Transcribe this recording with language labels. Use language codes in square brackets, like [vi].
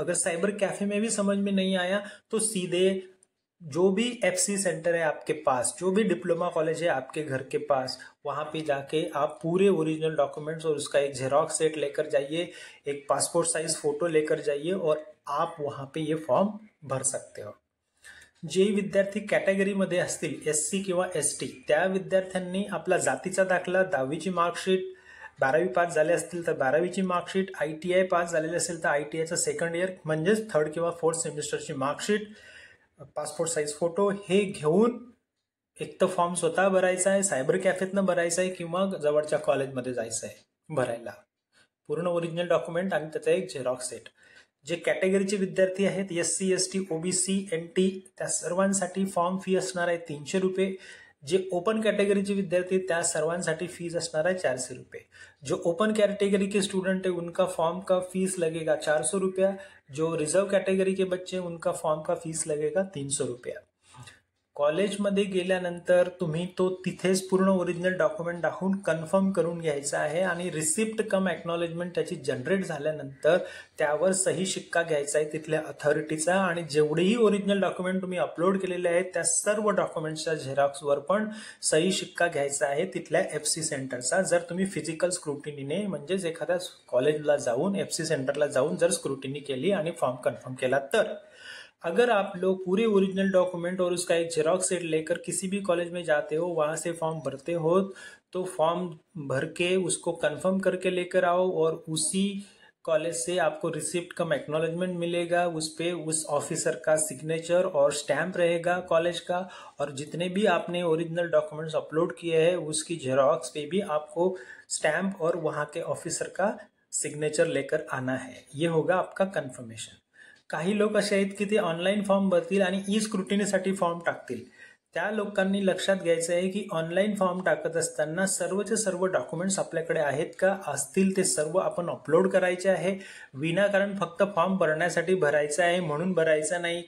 [hi] अगर cyber cafe में भी समझ में नहीं आया तो सीधे जो भी FC सेंटर है आपके पास, जो भी डिप्लोमा कॉलेज है आपके घर के पास, वहां पे जाके आप पूरे ओरिजिनल डॉक्यूमेंट्स और उसका एक जेरॉक्स सेट लेकर जाइए, एक पासपोर्ट साइज फोटो लेकर जाइए और आप वहां पे ये फॉर्म भर सकते हो। [mr] जे विद्यार्थी कॅटेगरीमध्ये असतील SC किंवा ST, त्या विद्यार्थ्यांनी आपला जातीचा दाखला, 10वीची मार्कशीट, 12वी पास झाले असतील तर 12वीची मार्कशीट, ITI पास झालेले असेल तर ITIचं सेकंड इयर म्हणजेच थर्ड किंवा fourth सेमिस्टरची marksheet, passport size photo हे घेऊन एक तर फॉर्म स्वतः भरायचा आहे, सायबर कॅफेतनं भरायचा आहे किंवा जवळच्या कॉलेजमध्ये जायचं आहे भरायला, पूर्ण ओरिजिनल डॉक्युमेंट आणि त्याचा एक झेरॉक्स सेट। जे कॅटेगरीचे विद्यार्थी आहेत SC ST OBC NT त्या सर्वांसाठी फॉर्म फी असणार आहे 300 रुपये। जे ओपन कैटेगरी के विद्यार्थी त्या सर्वांसाठी फीस असणार है 400 रुपये। [hi] जो ओपन कैटेगरी के स्टूडेंट है उनका फॉर्म का फीस लगेगा 400 रुपया। जो रिजर्व कैटेगरी के बच्चे उनका फॉर्म का फीस लगेगा 300 रुपया। [mr] कॉलेजमध्ये गेल्यानंतर तुम्ही तो तिथेच पूर्ण ओरिजिनल डॉक्युमेंट दाखवून कन्फर्म करून घ्यायचा आहे आणि रिसिप्ट कम एक्नॉलेजमेंट त्याची जनरेट झाल्यानंतर त्यावर सही शिक्का घ्यायचा आहे तिथल्या अथॉरिटीचा आणि जेवढेही ओरिजिनल डॉक्युमेंट तुम्ही अपलोड केलेले आहेत त्या सर्व डॉक्युमेंट्सच्या झेरॉक्सवर पण सही शिक्का घ्यायचा आहे तिथल्या FC सेंटरचा। जर तुम्ही फिजिकल स्क्रुटिनीने म्हणजेच एखाद्या कॉलेजला जाऊन FC सेंटरला जाऊन जर स्क्रुटिनी केली आणि फॉर्म कन्फर्म केला तर। [hi] अगर आप लोग पूरे ओरिजिनल डॉक्यूमेंट और उसका एक जेरॉक्स सेट लेकर किसी भी कॉलेज में जाते हो, वहां से फॉर्म भरते हो, तो फॉर्म भर के उसको कंफर्म करके लेकर आओ और उसी कॉलेज से आपको रिसिप्ट कम एक्नॉलेजमेंट मिलेगा। उस पे उस ऑफिसर का सिग्नेचर और स्टैंप रहेगा कॉलेज का, और जितने भी आपने ओरिजिनल डॉक्यूमेंट्स अपलोड किए हैं उसकी जेरॉक्स पे भी आपको स्टैंप और वहां के ऑफिसर का सिग्नेचर लेकर आना है। ये होगा आपका कन्फर्मेशन। [mr] काही लोक असे आहेत की ते ऑनलाईन फॉर्म भरतील आणि ई स्क्रुटिनीसाठी फॉर्म टाकतील। त्या लोकांनी लक्षात घ्यायचं आहे की ऑनलाईन फॉर्म टाकत असताना सर्वचे सर्व डॉक्युमेंट्स आपल्याकडे आहेत का, असतील ते सर्व आपण अपलोड करायचे आहे। विनाकारण फक्त फॉर्म भरण्यासाठी भरायचा आहे म्हणून भरायचा नाही।